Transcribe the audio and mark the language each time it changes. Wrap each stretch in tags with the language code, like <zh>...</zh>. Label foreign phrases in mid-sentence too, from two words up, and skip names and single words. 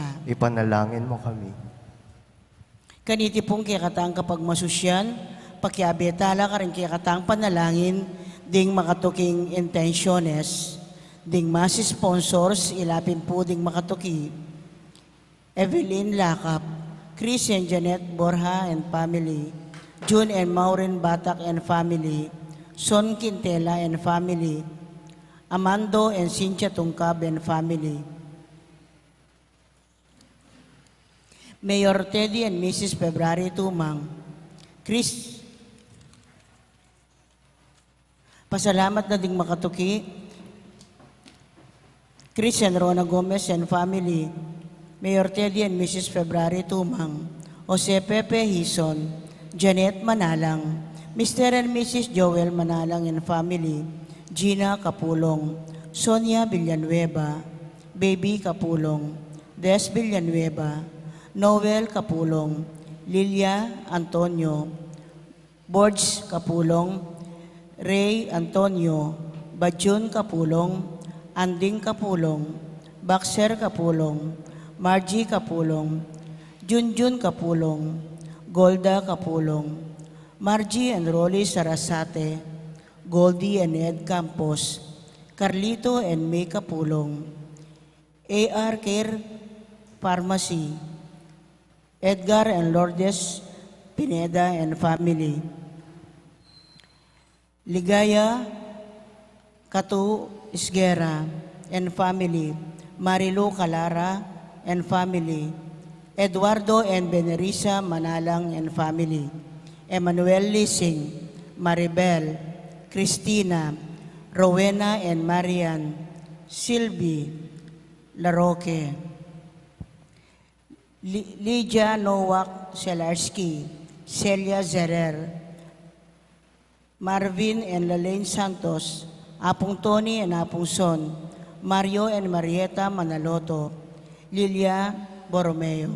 <pam>Ipanalangin mo kami. Kaniti pong kikatang kapag masusyan, pakiabetala ka rin kikatang panalangin, ding makatuking intensyones, ding masi sponsors, ilapin po ding makatuki. Evelyn Lakap, Chris and Janet Borja and family, June and Maureen Batak and family, Son Quintela and family, Amando and Cynthia Tungkab and family, Mayor Teddy and Mrs. February Tumang, Chris, pasalamat na ding makatuki, Chris and Rona Gomez and family, Mayor Teddy and Mrs. February Tumang, Jose Pepe Hison, Janet Manalang, Mr. and Mrs. Joel Manalang and family, Gina Kapulong, Sonia Villanueva, Baby Kapulong, Des Villanueva, Noel Capulong, Lilia Antonio, Borges Capulong, Ray Antonio, Bajun Capulong, Anding Capulong, Baxter Capulong, Margie Capulong, Junjun Capulong, Golda Capulong, Margie and Rolly Sarasate, Goldie and Ed Campos, Carlito and May Capulong, AR Care Pharmacy, Edgar and Lourdes Pineda and family, Ligaya Katu Isguera and family, Marilu Calara and family, Eduardo and Benerisa Manalang and family, Emmanuel Lising, Maribel, Cristina, Rowena and Marian, Sylvie, Laroque, Lydia Nowak Selarski, Celia Zerer, Marvin and Lalaine Santos, Apong Tony and Apong Son, Mario and Marieta Manaloto, Lilia Borromeo.</pam>